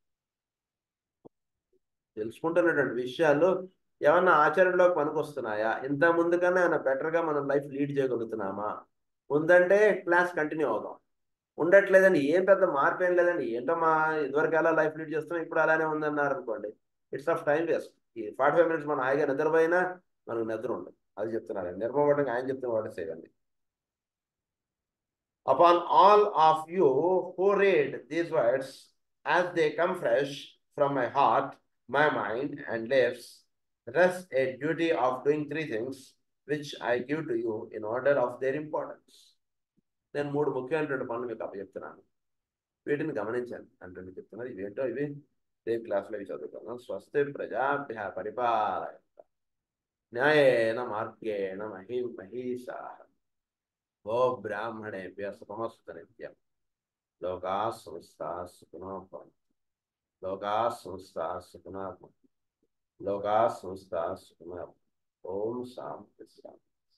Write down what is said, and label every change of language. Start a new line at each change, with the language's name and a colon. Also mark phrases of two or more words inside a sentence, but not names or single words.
Telugu: తెలుసుకుంటున్నటువంటి విషయాలు ఏమన్నా ఆచరణలోకి పనికొస్తున్నాయా, ఇంత ముందు కన్నా ఏమైనా బెటర్గా మనం
English: life lead
Telugu: చేయగలుగుతున్నామా, ఉందంటే
English: class continue
Telugu: అవుదాం. ఉండట్లేదండి, ఏం పెద్ద మార్పు ఏం లేదండి, ఏంటో మా ఇదివరకు ఎలా
English: life lead
Telugu: చేస్తున్నాం ఇప్పుడు అలానే ఉందన్నారు అనుకోండి,
English: it's of time waste.
Telugu: ఈ 45 minutes మనం హాయిగా నిద్రపోయినా మనకు నిద్ర ఉండదు. అది చెప్తున్నారండి. నిర్మపడంగా ఆయన చెప్తున్న వాటి సేవండి.
English: Upon all of you who read these words as they come fresh from my heart, my mind, and lips, rests a duty of doing 3 things which I give to you in order of their importance.
Telugu: నేను 3 ముఖ్యమైనటువంటి పనులు మీకు అప్పచెప్తున్నాను, వీటిని గమనించండి అంటూ చెప్తున్నారు. ఇవేంటో ఇవి రేపు క్లాస్లో ఇవి చదువుకున్నాం.
Sanskrit: స్వస్తి ప్రజాభ్య పరిపాలయ న్యాయేన మార్గేణ మహీషాః గో బ్రాహ్మణేభ్య సుఖమస్తు నిత్యం. లోకాః సమస్తాః సుఖినో భవంతు. లోకాః సమస్తాః సుఖినో భవంతు. లోకాః సమస్తాః సుఖినో భవంతు. ఓం శాంతి శాంతి.